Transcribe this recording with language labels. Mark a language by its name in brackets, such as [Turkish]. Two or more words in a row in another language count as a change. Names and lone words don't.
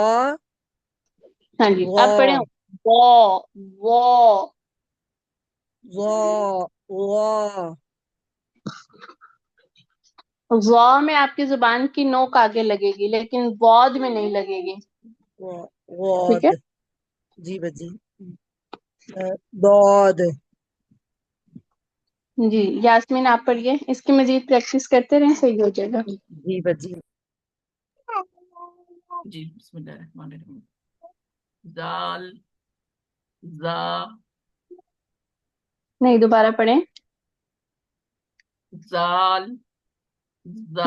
[Urdu] ہاں جی اب وا پڑھیں. وا وا. وا وا وا میں آپ کی زبان کی نوک آگے لگے گی لیکن واد میں نہیں لگے گی. ٹھیک واد ہے. جی بجی دود جی یاسمین آپ پڑھیے، اس کی مزید پریکٹس کرتے رہیں، صحیح ہو جائے گا. جی بجی [Arabic] جی بسم اللہ الرحمن الرحیم. [Urdu] زال زا نہیں دوبارہ پڑھیں. زال زا